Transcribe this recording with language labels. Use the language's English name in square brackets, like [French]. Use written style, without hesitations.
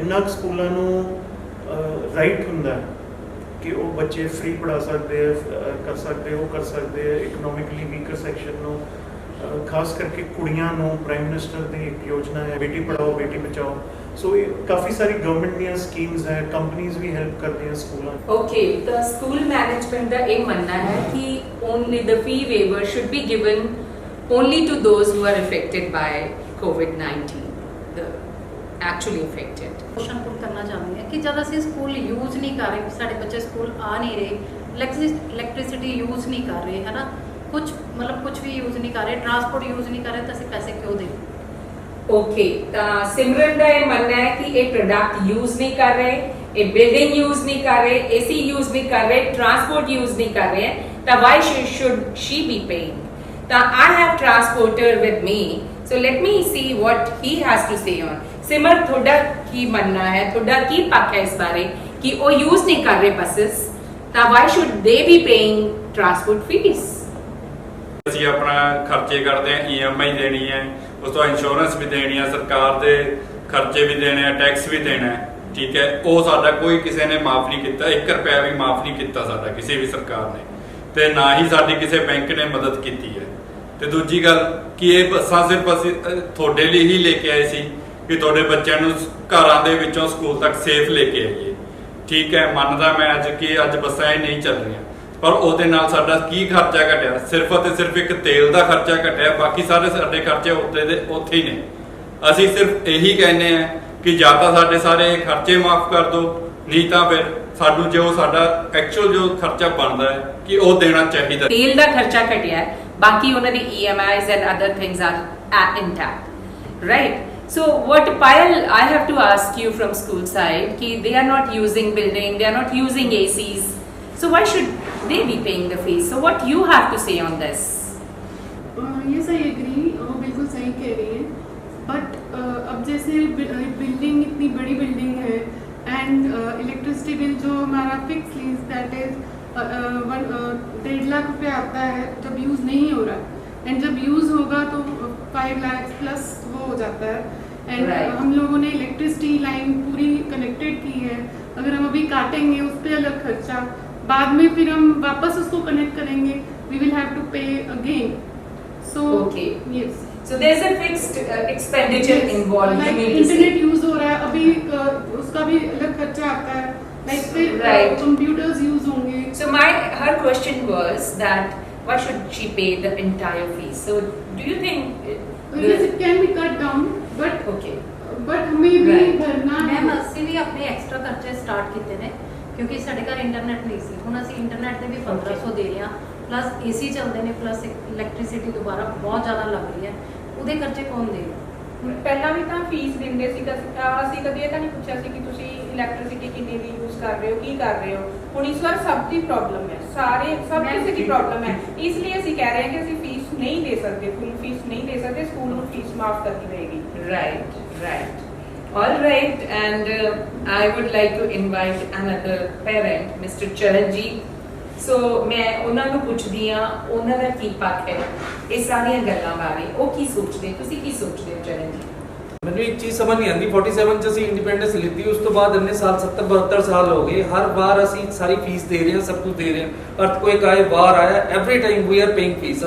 [Punjabi] ਇੰਨਾ ਕੁ ਸਕੂਲਾਂ ਨੂੰ ਰਾਈਟ ਹੁੰਦਾ ਹੈ ਕਿ ਉਹ ਬੱਚੇ ਫ੍ਰੀ ਪੜ੍ਹਾ ਸਕਦੇ ਆ, ਕਰ ਸਕਦੇ, ਉਹ ਕਰ ਸਕਦੇ ਆ, ਇਕਨੋਮਿਕਲੀ ਵੀਕਰ ਸੈਕਸ਼ਨ ਨੂੰ ਖਾਸ ਕਰਕੇ ਕੁੜੀਆਂ ਨੂੰ ਪ੍ਰਾਈਮ ਮਿਨਿਸਟਰ ਦੀ ਇੱਕ ਯੋਜਨਾ ਹੈ ਬੇਟੀ ਪੜਾਓ ਬੇਟੀ ਬਚਾਓ। ਸੋ ਇਹ ਕਾਫੀ ਸਾਰੀ ਗਵਰਨਮੈਂਟ ਦੀਆਂ ਸਕੀਮਸ ਹੈ, ਕੰਪਨੀਆਂ ਵੀ ਹੈਲਪ ਕਰਦੀਆਂ ਸਕੂਲਾਂ। [English] Okay, the school management [Punjabi] ਦਾ ਇਹ ਮੰਨਣਾ ਹੈ ਕਿ [English] only the fee waiver should be given only to those who are affected by COVID-19, the actually affected. [Punjabi] Question ਪੁੱਟ ਕਰਨਾ ਚਾਹੁੰਦੀ ਹਾਂ ਕਿ ਜਦ ਅਸੀਂ ਸਕੂਲ ਯੂਜ਼ ਨਹੀਂ ਕਰ ਰਹੇ, ਸਾਡੇ ਬੱਚੇ ਸਕੂਲ ਆ ਨਹੀਂ ਰਹੇ, ਇਲੈਕਟ੍ਰਿਸਿਟੀ ਯੂਜ਼ ਨਹੀਂ ਕਰ ਰਹੇ, ਹੈ ਨਾ, ਕੁਝ ਮਤਲਬ ਕੁਝ ਵੀ ਯੂਜ਼ ਨਹੀਂ ਕਰ ਰਹੇ, ਟਰਾਂਸਪੋਰਟ ਯੂਜ਼ ਨਹੀਂ ਕਰ ਰਹੇ, ਤਾਂ ਅਸੀਂ ਪੈਸੇ ਕਿਉਂ ਦੇਈਏ? ਓਕੇ, ਤਾਂ ਸਿਮਰਨ ਦਾ ਇਹ ਮੰਨਣਾ ਹੈ ਕਿ ਇਹ ਪ੍ਰੋਡਕਟ ਯੂਜ਼ ਨਹੀਂ ਕਰ ਰਹੇ, ਇਹ ਬਿਲਡਿੰਗ ਯੂਜ਼ ਨਹੀਂ ਕਰ ਰਹੇ, ਏਸੀ ਯੂਜ਼ ਨਹੀਂ ਕਰ ਰਹੇ, ਟਰਾਂਸਪੋਰਟ ਯੂਜ਼ ਨਹੀਂ ਕਰ ਰਹੇ, ਤਾਂ Y [English] should she be paying? ਤਾਂ I have transporter with me, so let me see what he has to say on. [Punjabi] ਸਿਮਰ, ਤੁਹਾਡਾ ਕੀ ਮੰਨਣਾ ਹੈ, ਤੁਹਾਡਾ ਕੀ ਪੱਖ ਹੈ ਇਸ ਬਾਰੇ ਕਿ ਉਹ ਯੂਜ਼ ਨਹੀਂ ਕਰ ਰਹੇ ਬੱਸਸ, ਤਾਂ [English] why should they be paying transport fees? [Punjabi] ਅਸੀਂ ਆਪਣਾ ਖਰਚੇ ਕਰਦੇ ਹਾਂ, EMI ਦੇਣੀ ਹੈ, ਉਸ ਤੋਂ ਇੰਸ਼ੋਰੈਂਸ ਵੀ ਦੇਣੀ ਹੈ, ਸਰਕਾਰ ਦੇ ਖਰਚੇ ਵੀ ਦੇਣੇ ਆ, ਟੈਕਸ ਵੀ ਦੇਣਾ ਹੈ, ਠੀਕ ਹੈ। ਉਹ ਸਾਡਾ ਕੋਈ ਕਿਸੇ ਨੇ ਮਾਫ ਨਹੀਂ ਕੀਤਾ, 1 ਰੁਪਿਆ ਵੀ ਮਾਫ ਨਹੀਂ ਕੀਤਾ ਸਾਡਾ ਕਿਸੇ ਵੀ ਸਰਕਾਰ ਨੇ, ਤੇ ਨਾ ਹੀ ਸਾਡੀ ਕਿਸੇ ਬੈਂਕ ਨੇ ਮਦਦ ਕੀਤੀ ਹੈ। ਤੇ ਦੂਜੀ ਗੱਲ ਕਿ ਇਹ ਬੱਸਾਂ ਸਿਰਫ ਅਸੀਂ ਤੁਹਾਡੇ ਲਈ ਹੀ ਲੈ ਕੇ ਆਏ ਸੀ ਕਿ ਤੁਹਾਡੇ ਬੱਚਿਆਂ ਨੂੰ ਘਰਾਂ ਦੇ ਵਿੱਚੋਂ ਸਕੂਲ ਤੱਕ ਸੇਫ ਲੈ ਕੇ ਆਈਏ, ਠੀਕ ਹੈ। ਮੰਨਦਾ ਮੈਂ ਅੱਜ ਕਿ ਅੱਜ ਬੱਸਾਂ ਇਹ ਨਹੀਂ ਚੱਲ ਰਹੀਆਂ, ਪਰ ਉਹਦੇ ਨਾਲ ਸਾਡਾ ਕੀ ਖਰਚਾ ਘਟਿਆ? ਸਿਰਫ ਅਤੇ ਸਿਰਫ ਇੱਕ ਤੇਲ ਦਾ ਖਰਚਾ ਘਟਿਆ, ਬਾਕੀ ਸਾਰੇ ਸਾਡੇ ਖਰਚੇ ਉੱਥੇ ਹੀ ਨੇ। ਅਸੀਂ ਸਿਰਫ ਇਹੀ ਕਹਿੰਦੇ ਆ ਕਿ ਜਾਂ ਤਾਂ ਸਾਡੇ ਸਾਰੇ ਖਰਚੇ ਮਾਫ ਕਰ ਦਿਓ, ਨਹੀਂ ਤਾਂ ਫਿਰ ਸਾਨੂੰ ਜੋ ਸਾਡਾ ਐਕਚੁਅਲ ਜੋ ਖਰਚਾ ਬਣਦਾ ਹੈ ਕਿ ਉਹ ਦੇਣਾ ਚਾਹੀਦਾ। ਤੇਲ ਦਾ ਖਰਚਾ ਘਟਿਆ ਹੈ, ਬਾਕੀ ਉਹਨਾਂ ਦੀ [English] EMIs and other things are intact, right? So what Payal, I have to ask you from school side ki they are not using building, they are not using ACs, so why should they be paying the fees? So what you have to say on this? Yes, I agree, [Hindi] वो बिल्कुल सही कह रही है, but अब जैसे building इतनी बड़ी बिल्डिंग है एंड इलेक्ट्रिसिटी बिल जो हमारा fix lease that is 1.5 lakh रुपये आता है जब यूज़ नहीं हो रहा, एंड जब यूज़ होगा तो 5 लाख प्लस वो हो जाता है। And [English] Right. [Hindi] हम लोगों ने इलेक्ट्रिसिटी लाइन पूरी कनेक्टेड की है, अगर हम अभी काटेंगे उस पर अलग खर्चा, बाद में फिर हम वापस उसको कनेक्ट करेंगे, [English] We will have to pay again. [Hindi] So [English] Okay. Yes, So there's a fixed expenditure involved. You [Hindi] like [English] mean to say. [Hindi] Internet use हो रहा है अभी, उसका भी अलग खर्चा आता है, लाइक फिर [English] Right. [Hindi] कंप्यूटर्स यूज होंगे। [English] So her question was that why should she pay the entire fee? So do you think? Yes, it can be cut down, but Okay. [Hindi] हमें भी [English] Right. [Hindi] भरना [Punjabi] ਮੈਮ [Hindi] है। [Punjabi] ਅਸੀਂ ਵੀ ਆਪਣੇ ਐਕਸਟਰਾ ਖਰਚੇ start ਕੀਤੇ ਨੇ ਕਿਉਂਕਿ ਸਾਡੇ ਘਰ ਇੰਟਰਨੈਟ ਨਹੀਂ ਸੀ, ਹੁਣ ਅਸੀਂ ਇੰਟਰਨੈਟ ਤੇ ਵੀ 1500 ਦੇ ਰਹੇ ਹਾਂ, ਪਲੱਸ ਏਸੀ ਚੱਲਦੇ ਨੇ, ਪਲੱਸ ਇਲੈਕਟ੍ਰਿਸਿਟੀ ਦੁਬਾਰਾ ਬਹੁਤ ਜ਼ਿਆਦਾ ਲੱਗ ਰਹੀ ਹੈ, ਉਹਦੇ ਖਰਚੇ ਕੌਣ ਦੇਗਾ? ਪਹਿਲਾਂ ਵੀ ਤਾਂ ਫੀਸ ਦਿੰਦੇ ਸੀ, ਅਸੀਂ ਕਦੇ ਇਹ ਤਾਂ ਨਹੀਂ ਪੁੱਛਿਆ ਸੀ ਕਿ ਤੁਸੀਂ ਇਲੈਕਟ੍ਰਿਸਿਟੀ ਕਿੰਨੀ ਦੀ ਯੂਜ਼ ਕਰ ਰਹੇ ਹੋ, ਕੀ ਕਰ ਰਹੇ ਹੋ। ਹੁਣ ਇਸ ਵਾਰ ਸਭ ਦੀ ਪ੍ਰੋਬਲਮ ਹੈ, ਸਭ ਕਿਸੇ ਦੀ ਪ੍ਰੋਬਲਮ ਹੈ, ਇਸ ਲਈ ਅਸੀਂ ਕਹਿ ਰਹੇ ਹਾਂ ਕਿ ਅਸੀਂ ਫੀਸ ਨਹੀਂ ਦੇ ਸਕਦੇ, ਫੁੱਲ ਫੀਸ ਨਹੀਂ ਦੇ ਸਕਦੇ, ਸਕੂਲ ਨੂੰ ਫੀਸ ਮਾਫ ਕਰਨੀ ਪਏਗੀ। [English] Right, right. All right, and I would like to invite another parent, Mr. Charanjeet. [Punjabi] So मैं ਉਹਨਾਂ ਨੂੰ ਪੁੱਛਦੀ ਆ ਉਹਨਾਂ ਦਾ ਕੀ ਪੱਖ ਹੈ ਇਹ ਸਾਰੀਆਂ ਗੱਲਾਂ ਬਾਰੇ, ਉਹ ਕੀ ਸੋਚਦੇ, ਤੁਸੀਂ ਕੀ ਸੋਚਦੇ ਹੋ ਚਰਨਜੀਤ? ਮੈਨੂੰ ਇੱਕ ਚੀਜ਼ ਸਮਝ ਨਹੀਂ ਆਉਂਦੀ, 47 ਚ ਅਸੀਂ ਇੰਡੀਪੈਂਡੈਂਸ ਲਿੱਤੀ, ਉਸ ਤੋਂ ਬਾਅਦ ਇੰਨੇ ਸਾਲ 70-72 ਸਾਲ ਹੋ ਗਏ, ਹਰ ਵਾਰ ਅਸੀਂ ਸਾਰੀ ਫੀਸ ਦੇ ਰਹੇ ਹਾਂ, ਸਭ ਕੁਝ ਦੇ ਰਹੇ ਹਾਂ, ਅਰਥਕੁਏਕ ਆਏ, ਵਾਰ ਆਇਆ, [English] Every time we are paying fees.